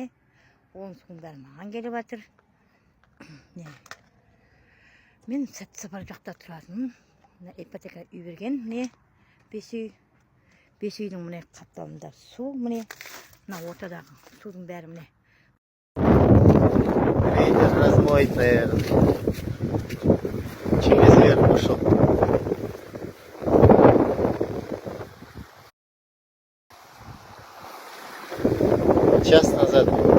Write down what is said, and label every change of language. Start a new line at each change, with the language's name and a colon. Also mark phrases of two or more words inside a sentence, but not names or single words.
Kazakh: Оның суын бәрі маған келіп батыр. Мен сәт сапар жақта тұратыным. Ипотека үй берген, міне 5 үй. 5 үйдің міне қапталында су міне. Мына ортадағы судың бәрі міне.
Russian: Ветер размоет, наверное. Через верх пошел. Час назад.